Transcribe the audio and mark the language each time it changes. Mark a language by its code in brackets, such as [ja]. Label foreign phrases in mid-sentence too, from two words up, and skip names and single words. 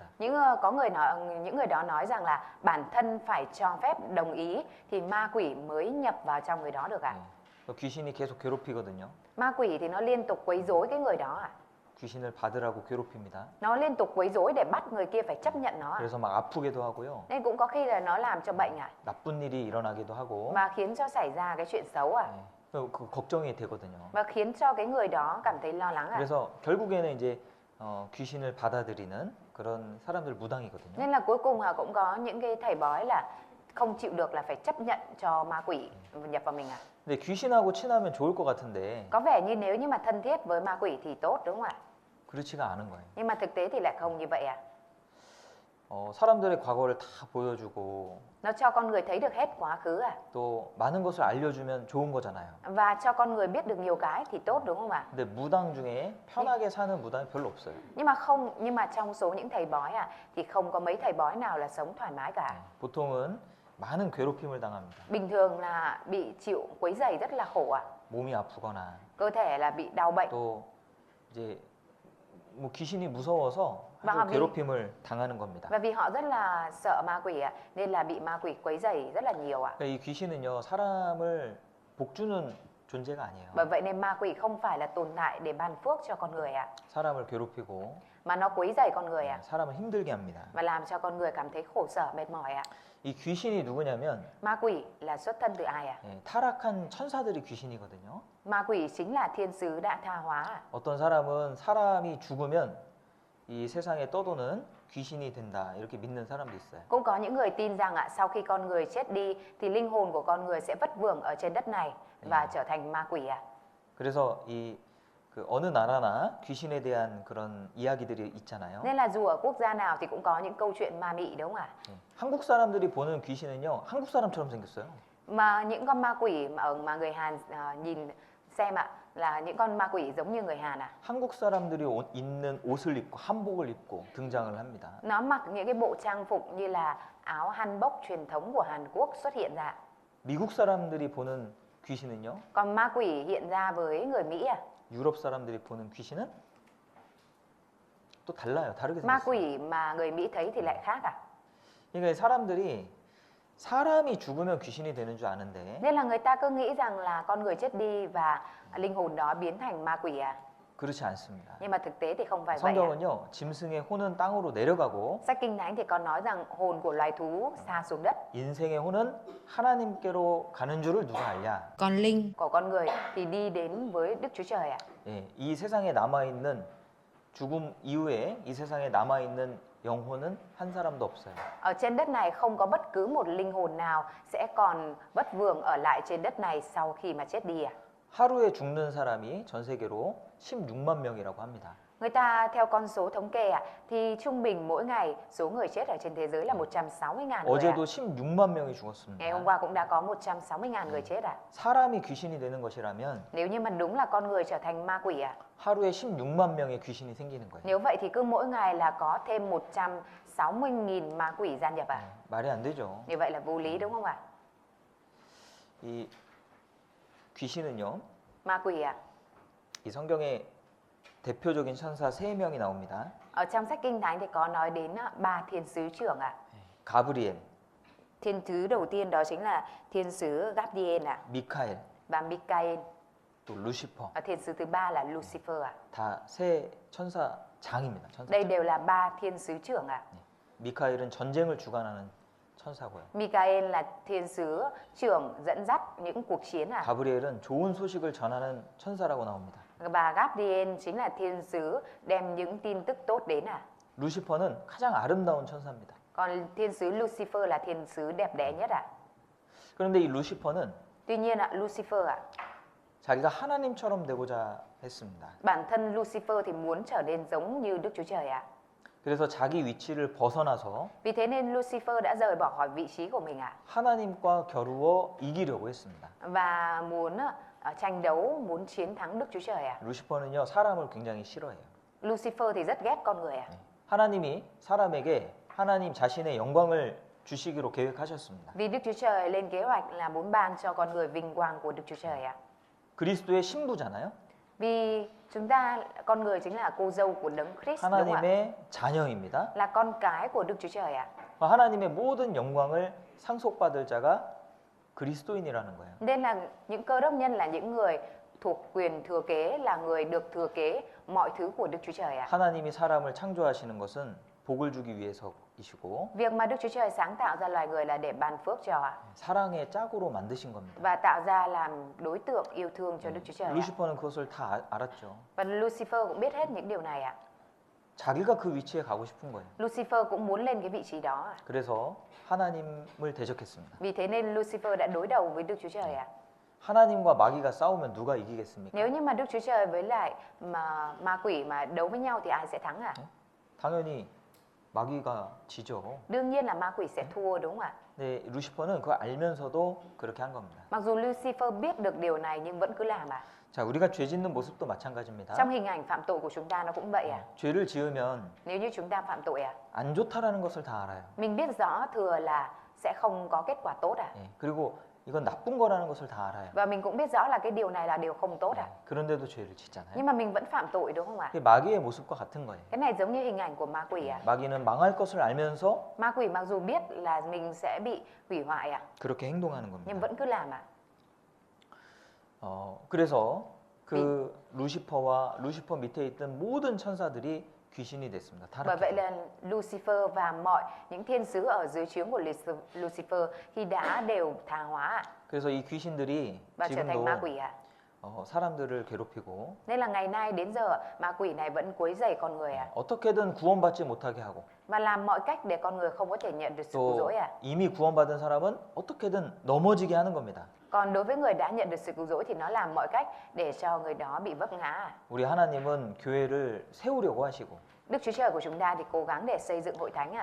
[vi] Những người đó nói rằng là bản thân phải cho phép đồng ý thì ma quỷ mới nhập vào trong người đó được ạ. [ko] 예, 귀신이 계속 괴롭히거든요. [vi] Ma quỷ thì nó liên tục quấy rối cái người đó ạ. [ko] 귀신을 받으라고 괴롭힙니다. [vi] Nó liên tục quấy rối để bắt người kia phải chấp nhận nó ạ. [ko] 그래서 막 아프게도 하고요. [vi] Nên cũng có khi là nó làm cho bệnh ạ. [ko] 나쁜 일이 일어나기도 하고 [vi] Mà khiến cho xảy ra cái chuyện xấu ạ. [ko] 예, 그 걱정이 되거든요. [vi] Và khiến cho cái người đó cảm thấy lo lắng ạ. [ko] 그래서 결국에는 이제 귀신을 받아들이는 그런 사람들 무당이거든요. [vi] Nên là cuối cùng cũng có những cái thầy bói là không chịu được là phải chấp nhận cho ma quỷ nhập vào mình ạ. [ko] 근데 귀신하고 친하면 좋을 것 같은데 [vi] Có vẻ như nếu như mà thân thiết với ma quỷ thì tốt đúng không ạ? [ko] 그렇지가 않은 거예요. [vi] Nhưng mà thực tế thì lại không như vậy ạ. [ko] 사람들의 과거를 다 보여주고 [vi] Nó cho con người thấy được hết quá khứ ạ. [ko] 또 많은 것을 알려주면 좋은 거잖아요. [vi] Và cho con người biết được nhiều cái thì tốt đúng không ạ? [ko] 근데 무당 중에 편하게 사는 무당이 별로 없어요. [vi] Nhưng mà trong số những thầy bói thì không có mấy thầy bói nào là sống thoải mái cả. [ko] 보통은 많은 괴롭힘을 당합니다. [vi] Bình thường là bị chịu quấy rầy rất là khổ ạ. [ko] 몸이 아프거나 [vi] Cơ thể là bị đau bệnh. [ko] 또 이제 뭐 귀신이 무서워서 [vi] Và [ko] 아주 [vi] vì- [ko] 괴롭힘을 당하는 겁니다. [vi] Và vì họ rất là sợ ma quỷ nên là bị ma quỷ quấy rầy rất là nhiều ạ. [ko] 그러니까 이 귀신은요 사람을 복주는 존재가 아니에요. [vi] Bởi vậy nên ma quỷ không phải là tồn tại để ban phước cho con người ạ, [ko] 사람을 괴롭히고 [vi] mà nó quấy rầy con người ạ [ko] 사람을 힘들게 합니다. [vi] và làm cho con người cảm thấy khổ sở mệt mỏi ạ. [ko] 이 귀신이 누구냐면 [vi] Ma quỷ là xuất thân từ ai ạ? [ko] 타락한 천사들이 귀신이거든요. [vi] Ma quỷ chính là thiên sứ đã tha hóa ạ. [ko] 어떤 사람은 사람이 죽으면 이 세상에 떠도는 귀신이 된다 이렇게 믿는 사람도 있어요. [vi] Cũng có những người tin rằng sau khi con người chết đi thì linh hồn của con người sẽ vất vưởng ở trên đất này và trở thành ma quỷ ạ. [ko] 그래서 그 어느 나라나 귀신에 대한 그런 이야기들이 있잖아요. [vi] Nên là dù ở quốc gia nào thì cũng có những câu chuyện ma mị đúng không ạ? [ko] 한국 사람들이 보는 귀신은요 한국 사람처럼 생겼어요. [vi] Mà những con ma quỷ mà người Hàn nhìn xem là những con ma quỷ giống như người Hàn [ko] 한국 사람들이 입는 옷을 입고 한복을 입고 등장을 합니다. [vi] Nó mặc những cái bộ trang phục như là áo hanbok truyền thống của Hàn Quốc xuất hiện ra. [ko] 미국 사람들이 보는 귀신은요 [vi] Còn ma quỷ hiện ra với người Mỹ [ko] 유럽 사람들이 보는 귀신은 또 달라요. 다르게 [vi] Ma [ko] 생겼어요. [vi] quỷ mà người Mỹ thấy thì lại khác [ko] 그러니까 사람들이 사람이 죽으면 귀신이 되는 줄 아는데 [vi] Nên là người ta cứ nghĩ rằng là con người chết đi và linh hồn đó biến thành ma quỷ [ko] 그렇지 않습니다. [vi] Nhưng mà thực tế thì không phải vậy [ko] 성경은요 짐승의 혼은 땅으로 내려가고 [vi] Sách Kinh Thánh thì có nói rằng hồn của loài thú sa xuống đất, [ko] 인생의 혼은 하나님께로 가는 줄을 누가 알냐? [vi] Còn linh của con người thì đi đến với Đức Chúa Trời [ko] 예, 이 세상에 남아 있는 죽음 이후에 이 세상에 남아 있는 영혼은 한 사람도 없어요. [vi] Ở trên đất này không có bất cứ một linh hồn nào sẽ còn vất vưởng ở lại trên đất này sau khi mà chết đi [ko] 하루에 죽는 사람이 전 세계로 16만 명이라고 합니다. [vi] Người ta theo con số thống kê thì trung bình mỗi ngày số người chết ở trên thế giới là 160.000 người. [ko] 어제도 16만 명이 [vi] Ngày [ko] 죽었습니다. [vi] hôm qua cũng đã có 160.000 người chết [ko] 사람이 귀신이 되는 것이라면 [vi] Nếu như mà đúng là con người trở thành ma quỷ [ko] 하루에 16만 명의 귀신이 생기는 거예요. [vi] Nếu vậy thì cứ mỗi ngày là có thêm 160.000 ma quỷ gian nhập [ko] 말이 안 되죠. [vi] Như vậy là vô lý đúng không ạ? [ko] 이 귀신은요. [vi] Ma quỷ [ko] 이 성경에 대표적인 천사 3명이 나옵니다. [vi] Ở trong sách Kinh Thánh thì có nói đến 3 thiên sứ trưởng [ko] 가브리엘, [vi] Thiên sứ đầu tiên đó chính là thiên sứ Gabriel [ko] 미카엘, [vi] và Michael. [ko] 또 루시퍼. [vi] Thiên sứ thứ 3 là Lucifer [ko] 다 세 천사장입니다. 천사장. [vi] Đây đều là 3 thiên sứ trưởng [ko] 미카엘은 전쟁을 주관하는 천사고요. [vi] Michael là thiên sứ trưởng dẫn dắt những cuộc chiến [ko] 가브리엘은 좋은 소식을 전하는 천사라고 나옵니다. [vi] Và Gabriel chính là thiên sứ đem những tin tức tốt đến [ko] 루시퍼는 가장 아름다운 천사입니다. [vi] Còn thiên sứ Lucifer là thiên sứ đẹp đẽ nhất [ko] 그런데 이 루시퍼는 [vi] Tuy nhiên Lucifer [ko] 자기가 하나님처럼 되고자 했습니다. [vi] bản thân Lucifer thì muốn trở nên giống như Đức Chúa Trời [ko] 그래서 자기 위치를 벗어나서 [vi] Vì thế nên Lucifer đã rời bỏ khỏi vị trí của mình [ko] 하나님과 겨루어 이기려고 했습니다. [vi] và muốn tranh đấu, muốn chiến thắng Đức Chúa Trời [ko] 루시퍼는요 사람을 굉장히 싫어해요. [vi] Lucifer thì rất ghét con người [ko] 하나님이 사람에게 하나님 자신의 영광을 주시기로 계획하셨습니다. [vi] Vì Đức Chúa Trời lên kế hoạch là muốn ban cho con người vinh quang của Đức Chúa Trời [ko] 그리스도의 신부잖아요. [vi] Vì chúng ta, con người chính là cô dâu của Đấng Christ đúng không ạ? [ko] 하나님의 자녀입니다. [vi] Là con cái của Đức Chúa Trời [ko] 하나님의 모든 영광을 상속받을 자가 그리스도인이라는 거예요. [vi] Nên là những cơ đốc nhân là những người thuộc quyền thừa kế, là người được thừa kế mọi thứ của Đức Chúa Trời [ko] 하나님이 사람을 창조하시는 것은 복을 주기 위해서이시고 [vi] Việc mà Đức Chúa Trời sáng tạo ra loài người là để ban phước cho [ko] 사랑의 짝으로 만드신 겁니다. [vi] và tạo ra làm đối tượng yêu thương cho Đức Chúa Trời [ko] 루시퍼는 그것을 다 알았죠. [vi] Và Lucifer cũng biết hết những điều này [ko] 자기가 그 위치에 가고 싶은 거예요. [vi] Lucifer cũng muốn lên cái vị trí đó [ko] 그래서 하나님을 대적했습니다. [vi] Vì thế nên Lucifer đã đối đầu với Đức Chúa Trời [ko] 하나님과 마귀가 싸우면 누가 이기겠습니까? [vi] Nếu như mà Đức Chúa Trời với lại ma quỷ mà đấu với nhau thì ai sẽ thắng [ko] 당연히 마귀가 지죠. [vi] Đương nhiên là ma quỷ sẽ thua đúng không ạ? [ko] 네, 루시퍼는 그거 알면서도 그렇게 한 겁니다. [vi] Mặc dù Lucifer biết được điều này nhưng vẫn cứ làm [ko] 자, 우리가 죄 짓는 모습도 마찬가지입니다. [vi] Trong hình ảnh phạm tội của chúng ta nó cũng vậy [ko] 죄를 지으면 [vi] Nếu như chúng ta phạm tội [ko] 안 좋다라는 것을 다 알아요. [vi] mình biết rõ thừa là sẽ không có kết quả tốt [ko] 예, 그리고 이건 나쁜 거라는 것을 다 알아요. [vi] Và mình cũng biết rõ là cái điều này là điều không tốt [ko] 그런데도 죄를 짓잖아요. [vi] Nhưng mà mình vẫn phạm tội đúng không ạ? [ko] 그게 마귀의 모습과 같은 거예요. [vi] Cái này giống như hình ảnh của ma quỷ [ko] 마귀는 망할 것을 알면서 [vi] Ma quỷ mặc dù biết là mình sẽ bị hủy hoại [ko] 그렇게 행동하는 [vi] nhưng [ko] 겁니다. [vi] vẫn cứ làm [ko] 그래서 그 루시퍼 밑에 있던 모든 천사들이 귀신이 됐습니다. [vi] Bởi vậy [ko] 타락해서. [vi] là Lucifer và mọi những thiên sứ ở dưới trướng của Lucifer thì đã đều tha hóa [ko] 그래서 이 귀신들이 [vi] và trở thành [ko] 지금도 [vi] ma quỷ [ko] 사람들을 괴롭히고 [vi] Nên là ngày nay đến giờ ma quỷ này vẫn quấy rầy con người [ko] 어떻게든 구원받지 못하게 하고 [vi] và làm mọi cách để con người không có thể nhận được sự cứu [ko] 또 [vi] rỗi [ko] 이미 구원받은 사람은 어떻게든 넘어지게 하는 겁니다. [vi] Còn đối với người đã nhận được sự cứu rỗi thì nó làm mọi cách để cho người đó bị vấp ngã [ko] 우리 하나님은 교회를 세우려고 하시고 [vi] Đức Chúa Trời của chúng ta thì cố gắng để xây dựng hội thánh